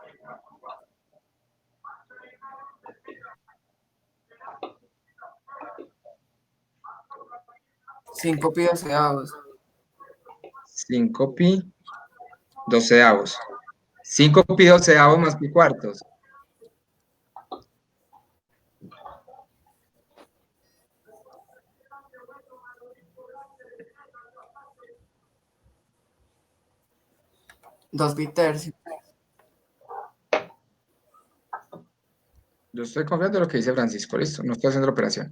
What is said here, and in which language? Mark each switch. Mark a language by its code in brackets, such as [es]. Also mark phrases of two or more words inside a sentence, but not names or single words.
[es] Cinco pi doceavos. 5 pi doceavos. 5 pi doceavos más pi cuartos. Dos pi tercios. Yo estoy confiando en lo que dice Francisco, listo, no estoy haciendo la operación.